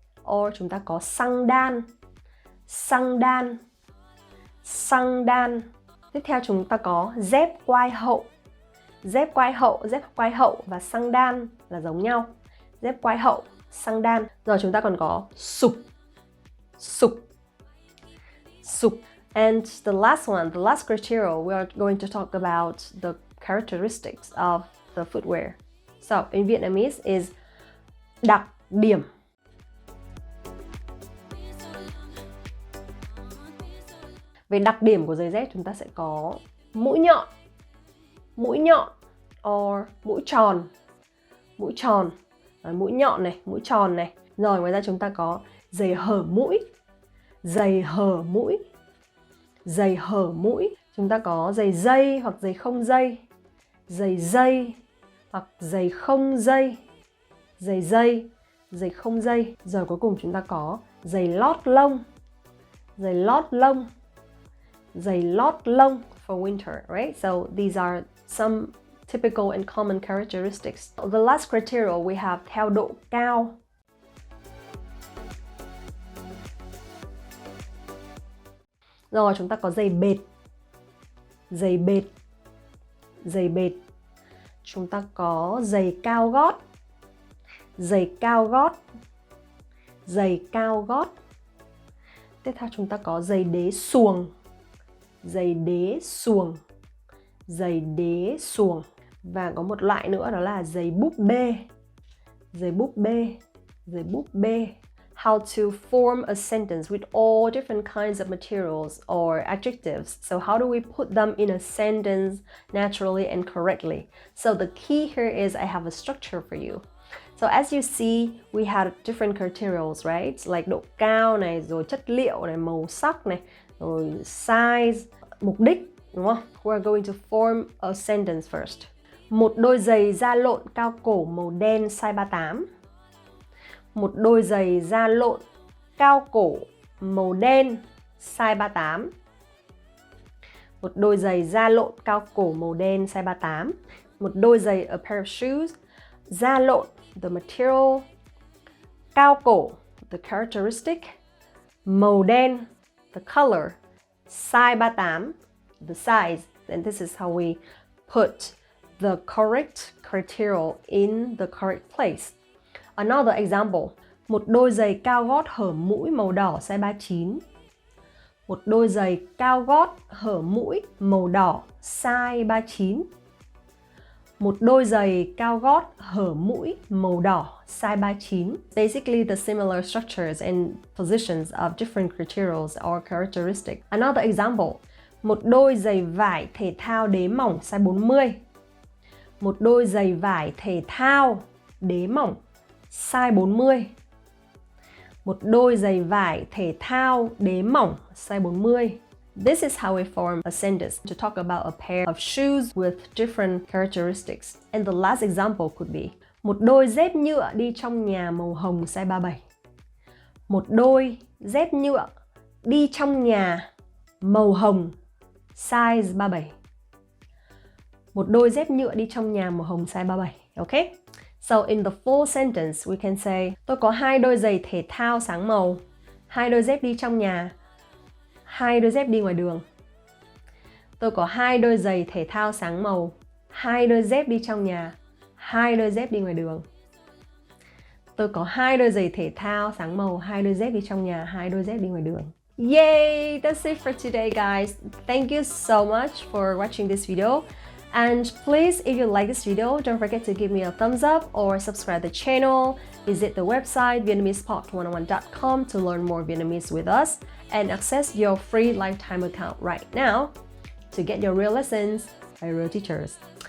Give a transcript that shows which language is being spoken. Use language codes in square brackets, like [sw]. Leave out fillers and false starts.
[en] Or [vi] chúng ta có xăng đan, xăng đan, xăng đan. Tiếp theo chúng ta có dép quai hậu, dép quai hậu, dép quai hậu và xăng đan là giống nhau. Dép quai hậu, xăng đan. Rồi chúng ta còn có sụp, sụp, sụp. [en] And the last one, the last criteria, we are going to talk about the characteristics of the footwear. So in Vietnamese is đặc điểm. [vi] Về đặc điểm của giày dép chúng ta sẽ có mũi nhọn, mũi nhọn or mũi tròn. Mũi tròn, mũi nhọn này, mũi tròn này. Rồi ngoài ra chúng ta có giày hở mũi. Giày hở mũi. Giày hở mũi. Chúng ta có giày dây hoặc giày không dây. Giày dây hoặc giày không dây. Giày dây, giày không dây. Rồi cuối cùng chúng ta có giày lót lông. Giày lót lông. Giày lót lông [en] for winter, right? So these are some typical and common characteristics. The last criteria we have [vi] theo độ cao. Rồi chúng ta có giày bệt. Giày bệt. Giày bệt. Chúng ta có giày cao gót. Giày cao gót. Giày cao gót. Tiếp theo chúng ta có giày đế xuồng. Giày đế xuồng. Giày đế xuồng. Và có một loại nữa đó là giày búp bê. Giày búp bê. Giày búp bê. [en] How to form a sentence with all different kinds of materials or adjectives. So how do we put them in a sentence naturally and correctly? So the key here is I have a structure for you. So as you see, we had different criterials, right? [vi] Like độ cao này, rồi chất liệu này, màu sắc này, rồi size, mục đích, đúng không? [en] We're going to form a sentence first. [vi] Một đôi giày da lộn cao cổ màu đen size 38. Một đôi giày da lộn cao cổ màu đen size 38. Một đôi giày da lộn cao cổ màu đen size 38. Một đôi giày, [en] a pair of shoes. [vi] Da lộn, [en] the material. [vi] Cao cổ, [en] the characteristic. [vi] Màu đen, [en] the color. [vi] Size 38, [en] the size. And this is how we put the correct criteria in the correct place. Another example. [vi] Một đôi giày cao gót hở mũi màu đỏ size 39. Một đôi giày cao gót hở mũi màu đỏ size 39. Một đôi giày cao gót hở mũi màu đỏ size 39. [en] Basically the similar structures and positions of different criterials or characteristics. Another example. [vi] Một đôi giày vải thể thao đế mỏng size 40. Một đôi giày vải thể thao đế mỏng size 40. Một đôi giày vải thể thao đế mỏng size 40. [en] This is how we form a sentence to talk about a pair of shoes with different characteristics. And the last example could be [vi] một đôi dép nhựa đi trong nhà màu hồng size 37. Một đôi dép nhựa đi trong nhà màu hồng size 37. Một đôi dép nhựa đi trong nhà màu hồng size 37. [en] Okay? So in the full sentence, we can say [vi] tôi có hai đôi giày thể thao sáng màu, hai đôi dép đi trong nhà, hai đôi dép đi ngoài đường. Tôi có hai đôi giày thể thao sáng màu, hai đôi dép đi trong nhà, hai đôi dép đi ngoài đường. Tôi có hai đôi giày thể thao sáng màu, hai đôi dép đi trong nhà, hai đôi dép đi ngoài đường. [en] Yay! That's it for today, guys. Thank you so much for watching this video. And please, if you like this video, don't forget to give me a thumbs up or subscribe the channel. Visit the website VietnamesePod101.com to learn more Vietnamese with us and access your free lifetime account right now to get your real lessons by real teachers.